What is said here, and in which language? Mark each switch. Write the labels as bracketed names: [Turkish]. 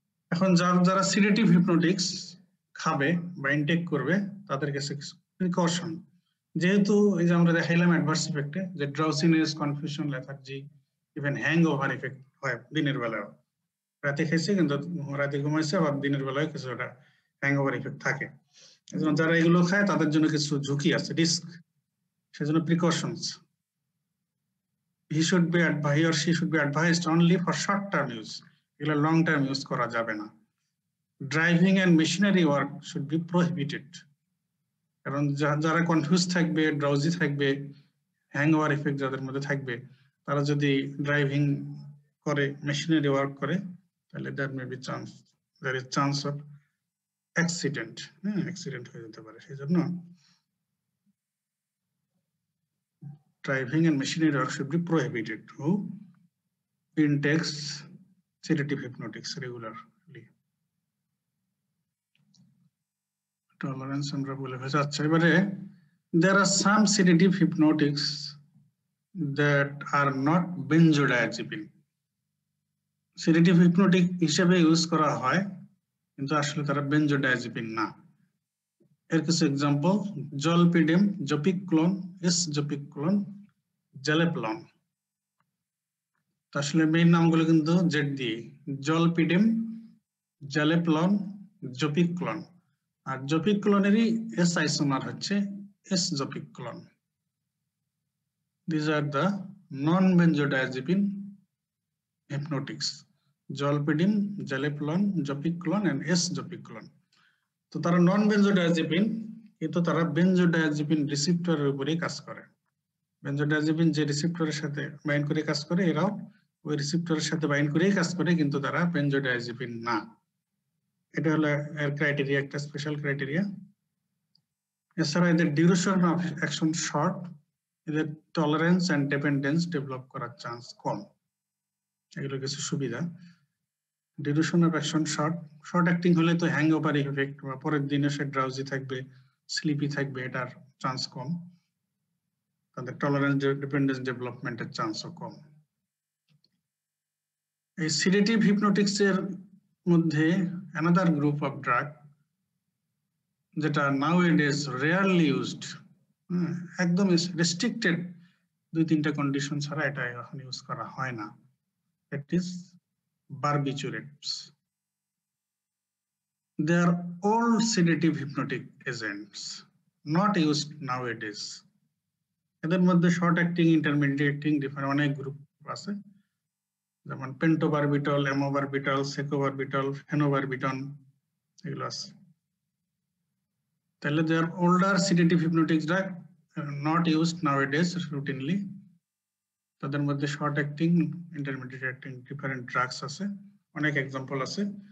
[Bangla] এখন যারা সিডেটিভ হিপনোটিক্স খাবে বা ইনটেক করবে তাদের কাছে কিছু প্রিকশন, যেহেতু এই যে আমরা দেখাইলাম অ্যাডভার্স ইফেক্টে যে ড্রাউসিনেস, confusion, lethargy, even hangover effect হয় দিনের বেলায়। রাতে খাইছে কিন্তু রাতে ঘুমাইছে, আবার দিনের বেলায় কিছু একটা হ্যাংওভার ইফেক্ট থাকে। যারা এগুলো খায় তাদের জন্য কিছু ঝুঁকি আছে, রিস্ক, সেজন্য precautions. [English] he or she should be advised only for short term use, [Bangla] এগুলো লং টার্ম ইউজ করা যাবে না। [English] driving and machinery work should be prohibited, [Bangla] কারণ যারা কনফিউজ থাকবে, ড্রাউজি থাকবে, হ্যাংওভার ইফেক্ট যাদের মধ্যে থাকবে, তারা যদি ড্রাইভিং করে, মেশিনারি ওয়ার্ক করে, তাহলে [English] there is chance of [Bangla] accident হয়ে যেতে পারে। সেই জন্য [English] driving and machinery work should be prohibited. Who intakes sedative hypnotics regularly? [Bangla] Tolerance আমরা বলে ফেলেছি। আচ্ছা, এবারে [English] there are some sedative hypnotics that are not benzodiazepine. [Bangla] sedative hypnotic হিসেবে ইউজ করা হয়, কিন্তু আসলে তারা বেনজোডায়াজিপিন না। এর কিছু এক্সাম্পল: জলপিডেম, জপিক্লোন, এসজপিক্লোন, জ্যালেপলন। আসলে মেইন নামগুলো কিন্তু জেড দিয়ে, জলপিডেম, জ্যালেপলন, জপিক্লোন। আর জপিক্লোনেরই এস আইসোমার হচ্ছে এসজপিক্লোন। [English] These are the non-benzodiazepine hypnotics: zolpidem, zaleplon, zopiclone and eszopiclone. [Bangla] তো তারা নন বেনজোডায়াজিপিন, কিন্তু তারা বেনজোডায়াজিপিন রিসিপ্টরের উপরেই কাজ করে। বেনজোডায়াজিপিন যে রিসিপ্টরের সাথে বাইন্ড করে কাজ করে, এরাও ওই রিসিপ্টরের সাথে বাইন্ড করেই কাজ করে, কিন্তু তারা বেনজোডায়াজিপিন না। এটা হলো এর ক্রাইটেরিয়া, একটা স্পেশাল ক্রাইটেরিয়া। এছাড়া এদের ডিউরেশন অফ অ্যাকশন শর্ট, এদের টলারেন্স এন্ড ডিপেন্ডেন্স ডেভেলপ করার চান্স কম। এগুলো কিছু সুবিধা। Duration of action short acting হলে তো হ্যাংওভার ইফেক্ট বা পরের দিনে সে ড্রাউজি থাকবে, স্লিপি থাকবে, এটার চান্স কম। তাদের টলারেন্স ডিপেন্ডেন্স ডেভেলপমেন্টের চান্সও কম। এই সিডেটিভ হিপনোটিক্স এর মধ্যে [English] another group of drug [Bangla] যেটা [English] nowadays rarely used, [Bangla] একদম রেস্ট্রিক্টেড, 2-3টা কন্ডিশন ছাড়া এটা এখন ইউজ করা হয় না। [English] It is barbiturates. They are old sedative hypnotic agents, not used nowadays. [Bangla] এদের মধ্যে short acting, intermediate acting different অনেক গ্রুপ আছে, যেমন পেন্টোবারবিটল, এমোবারবিটল, সেকোবারবিটল, ফেনোবারবিটন, এগুলো আছে। [English] তাহলে they are older sedative hypnotic drug, not used nowadays routinely. [Bangla] তাদের মধ্যে short acting, intermediate acting different drugs আছে, অনেক এক্সাম্পল আছে।